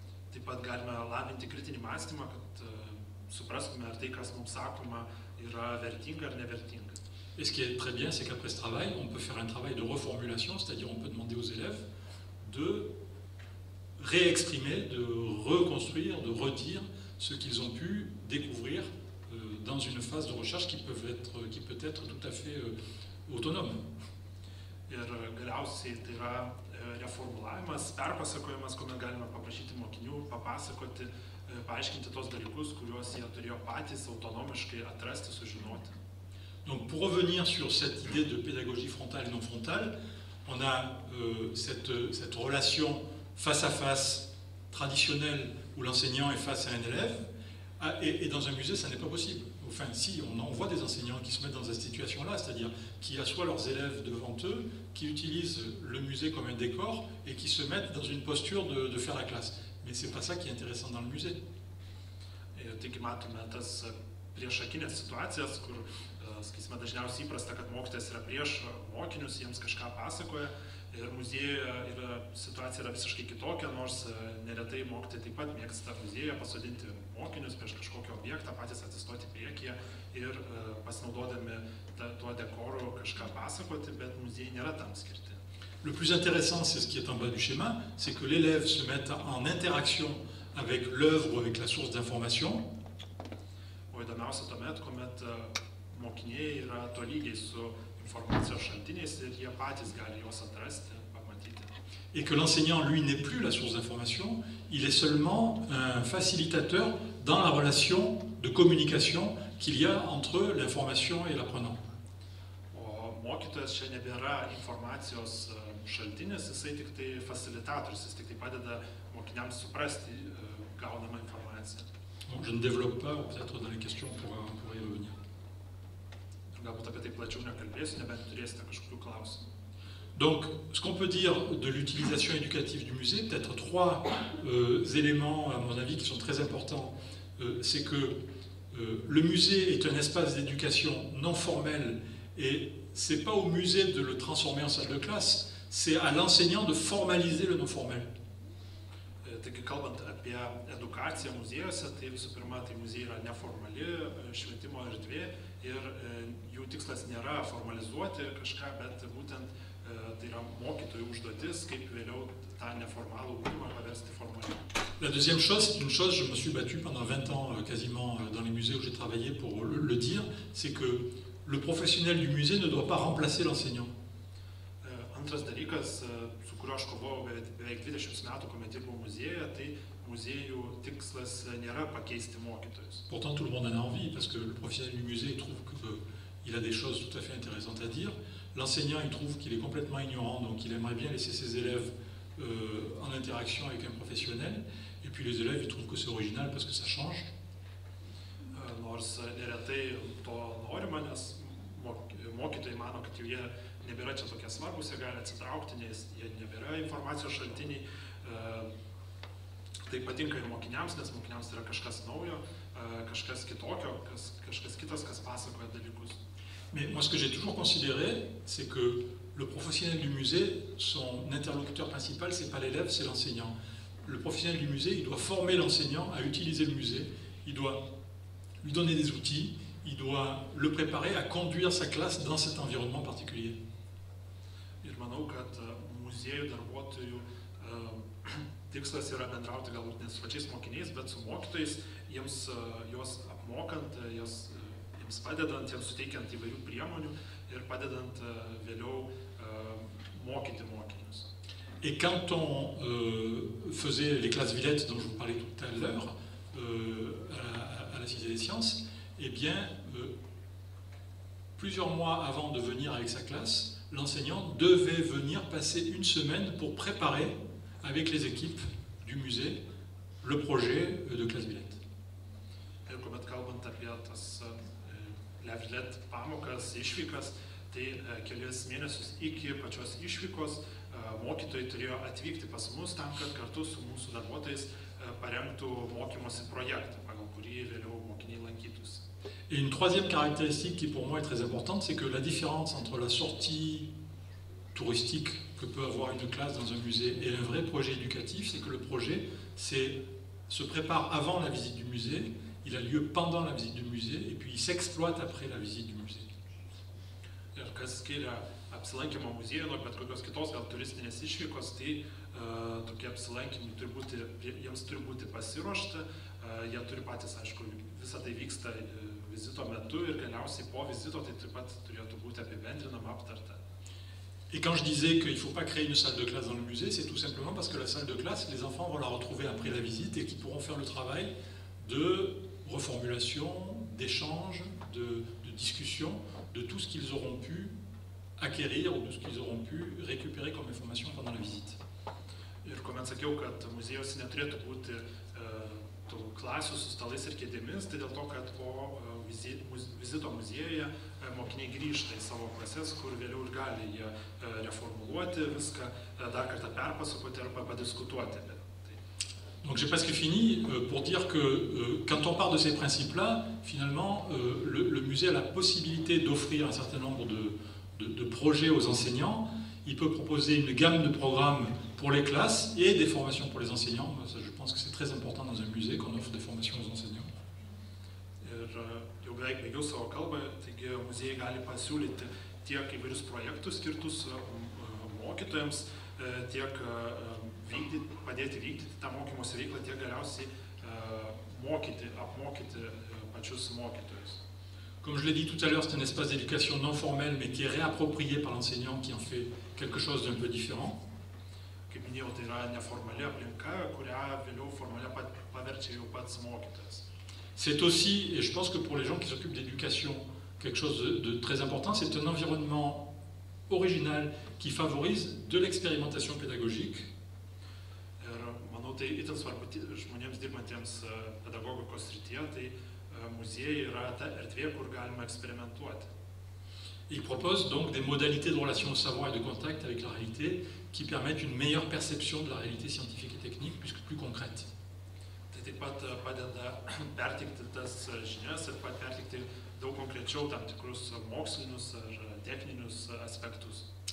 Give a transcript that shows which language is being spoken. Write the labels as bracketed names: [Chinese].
[Lithuanian] Taip pat galime lavinti kritinį mąstymą, kad suprastume, ar tai, kas mums sakoma, yra vertinga ar nevertinga. [French] Et ce qui est très bien, c'est qu'après ce travail, on peut faire un travail de reformulation, c'est-à-dire on peut demander aux élèves de réexprimer, de reconstruire, de redire ce qu'ils ont pu découvrir dans une phase de recherche qui peut être tout à fait autonome. [Lithuanian] Ir galiausiai tai yra reformulavimas, perpasakojimas, kuomet galime paprašyti mokinių papasakoti, paaiškinti tos dalykus, kuriuos jie turėjo patys autonomiškai atrasti, sužinoti. [French] Donc pour revenir sur cette idée de pédagogie frontale et non frontale, on a cette relation face à face traditionnelle où l'enseignant est face à un élève, et dans un musée, ça n'est pas possible. Enfin, si, on voit des enseignants qui se mettent dans cette situation-là, c'est-à-dire qui assoient leurs élèves devant eux, qui utilisent le musée comme un décor et qui se mettent dans une posture de faire la classe. Mais c'est pas ça qui est intéressant dans le musée. [Lithuanian] Taigi matome tas priešakinės situacijas, kur, sakysime, dažniausiai įprasta, kad mokytojas yra prieš mokinius, jiems kažką pasakoja. Ir muziejuje situacija yra visiškai kitokia, nors neretai mokytojai taip pat mėgsta muziejuje pasodinti mokinius prieš kažkokį objektą, patys atsistoti priekyje ir pasinaudodami tuo dekoru kažką pasakoti, bet muziejai nėra tam skirti. [French] Le plus intéressant, c'est ce qui est en bas du schéma, c'est que l'élève se mette en interaction avec l'œuvre ou avec la source d'information. [Lithuanian] O įdomiausia tuomet, kuomet mokiniai yra tolygiai su informacijos šaltiniais ir jie patys gali juos atrasti, pamatyti. [French] Et que l'enseignant, lui, n'est plus la source d'information, il est seulement un facilitateur dans la relation de communication qu'il y a entre l'information et l'apprenant. [Lithuanian] O mokytojas čia nebėra informacijos šaltinis, jisai tik tai facilitatorius, jis tik tai padeda mokiniams suprasti gaunamą informaciją. [French] Donc, je ne développe pas, peut-être dans les questions on pourra y revenir. [Lithuanian] Galbūt apie tai plačiau nekalbėsiu, nebent turėsite kažkokių klausimų. [French] Donc, ce qu'on peut dire de l'utilisation éducative du musée, peut-être trois éléments, à mon avis, qui sont très importants, c'est que le musée est un espace d'éducation non formel, et c'est pas au musée de le transformer en salle de classe, c'est à l'enseignant de formaliser le non formel. [Lithuanian] Taigi, kalbant apie edukaciją muziejuose, tai visų pirma, tai muziejai yra neformali švietimo erdvė ir jų tikslas nėra formalizuoti kažką, bet būtent tai yra mokytojų užduotis, kaip vėliau tą neformalų ugdymą paversti formaliu. [French] La deuxième chose, c'est une chose, je me suis battu pendant 20 ans quasiment dans les musées où j'ai travaillé pour le dire, c'est que le professionnel du musée ne doit pas remplacer l'enseignant. [Lithuanian] Antras dalykas, su kuriuo aš kovojau beveik 20 metų, kuomet dirbau muziejuje, tai muziejų tikslas nėra pakeisti mokytojus. [French] Pourtant, tout le monde en a envie, parce que le professionnel du musée trouve qu'il a des choses tout à fait intéressantes à dire. L'enseignant, il trouve qu'il est complètement ignorant, donc il aimerait bien laisser ses élèves en interaction avec un professionnel. Et puis les élèves, ils trouvent que c'est original parce que ça change. [Lithuanian] Nors neretai to norima, nes mokytojai mano, kad jie nebėra čia tokie svarbus, jie gali atsitraukti, nes jie nebėra informacijos šaltiniai. Tai patinka ir mokiniams, nes mokiniams yra kažkas naujo, kažkas kitokio, kažkas kitas, kas pasakoja dalykus. [French] Mais moi, ce que j'ai toujours considéré, c'est que le professionnel du musée, son interlocuteur principal, ce n'est pas l'élève, c'est l'enseignant. Le professionnel du musée, il doit former l'enseignant à utiliser le musée, il doit lui donner des outils, il doit le préparer à conduire sa classe dans cet environnement particulier. [Lithuanian] Ir manau, kad muziejų darbuotojų tikslas yra bendrauti galbūt ne su pačiais mokiniais, bet su mokytojais, juos apmokant, jiems padedant, jiems suteikiant įvairių priemonių ir padedant vėliau mokyti mokinius. [French] Et quand on faisait les classes Villette dont je vous parlais tout à l'heure, à la Cité des Sciences, eh bien, plusieurs mois avant de venir avec sa classe, l'enseignant devait venir passer une semaine pour préparer, avec les équipes du musée, le projet de classe Villette. [Lithuanian] Ir kuomet kalbant apie tas La Villette pamokas, išvykas, tai kelias mėnesius iki pačios išvykos mokytojai turėjo atvykti pas mus tam, kad kartu su mūsų darbuotojais parengtų mokymosi projektą, pagal kurį vėliau mokiniai lankytųsi. [French] Et une troisième caractéristique qui pour moi est très importante, c'est que la différence entre la sortie touristique que peut avoir une classe dans un musée et un vrai projet éducatif, c'est que le projet se prépare avant la visite du musée, il a lieu pendant la visite du musée et puis il s'exploite après la visite du musée. [Lithuanian] Ir kas skiria apsilankymą muziejuje nuo bet kokios kitos gal turistinės išvykos, tai tokie apsilankymai jiems turi būti pasiruošta, jie turi patys, aišku, visą tai vyksta vizito metu ir galiausiai po vizito tai taip pat turėtų būti apibendrinama, aptarta. [French] Et quand je disais qu'il ne faut pas créer une salle de classe dans le musée, c'est tout simplement parce que la salle de classe, les enfants vont la retrouver après la visite et qu'ils pourront faire le travail de reformulation, d'échange, de discussion, de tout ce qu'ils auront pu acquérir ou de ce qu'ils auront pu récupérer comme information pendant la visite. [Lithuanian] Ir kuomet sakiau, kad muziejuose neturėtų būti tų klasių su stalais ir kėdėmis, tai dėl to, kad po vizito muziejuje mokiniai grįžta į savo klases, kur vėliau ir gali jie reformuluoti viską, dar kartą perpasakoti arba padiskutuoti. [French] Donc j'ai presque fini pour dire que quand on part de ces principes-là, finalement, le musée a la possibilité d'offrir un certain nombre de projets aux enseignants. Il peut proposer une gamme de programmes pour les classes et des formations pour les enseignants. Ça, je pense que c'est très important dans un musée qu'on offre des formations aux enseignants. [Lithuanian] Ir jau beveik baigiau savo kalbą, taigi muziejai gali pasiūlyti tiek įvairius projektus skirtus mokytojams, tiek padėti vykdyti tą mokymosi veiklą, tiek galiausiai apmokyti pačius mokytojus. [French] Comme je l'ai dit tout à l'heure, c'est un espace d'éducation non formel, mais qui est réapproprié par l'enseignant, qui en fait quelque chose d'un peu différent. [Lithuanian] Kaip minėjau, tai yra neformali aplinka, kurią vėliau formalia paverčia jau pats mokytojas. [French] C'est aussi, et je pense que pour les gens qui s'occupent d'éducation, quelque chose de très important, c'est un environnement original qui favorise de l'expérimentation pédagogique. [Lithuanian] Ir manau, tai itin svarbu žmonėms dirbantiems pedagogikos srityje, tai muziejai yra ta erdvė, kur galima eksperimentuoti. [French] Il propose donc des modalités de relation au savoir et de contact avec la réalité qui permettent une meilleure perception de la réalité scientifique et technique, puisque plus concrète. [Lithuanian] Tai taip pat padeda perteikti tas žinias ir perteikti daug konkrečiau tam tikrus mokslinius ar techninius aspektus.